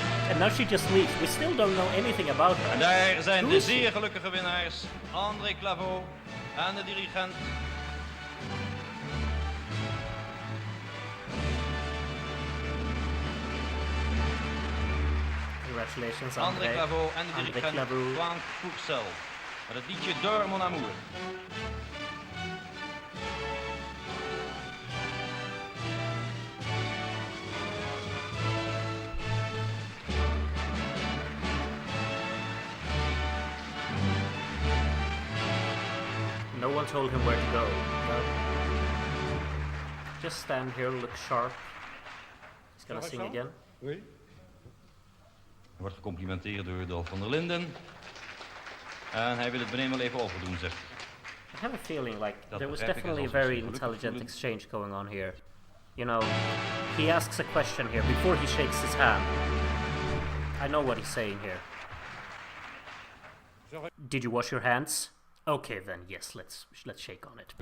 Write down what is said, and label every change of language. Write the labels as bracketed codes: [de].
[en] And now she just leaves. We still don't know anything about her. [nl] En daar zijn de zeer gelukkige winnaars. André Claveau en de dirigent. [en] Congratulations, [nl] André Claveau en de dirigent Frank Courcel. Met het liedje Dors, mon amour. [en] No one told him where to go. No. Just stand here, look sharp. He's gonna sing again. [fr] Oui. [nl] Hij wordt gecomplimenteerd door Dolf van der Linden. En hij wil het beneden wel even overdoen, zegt hij. [en] I have a feeling like there was definitely a very intelligent exchange going on here. You know, he asks a question here before he shakes his hand. I know what he's saying here. Did you wash your hands? Okay then, yes, let's shake on it.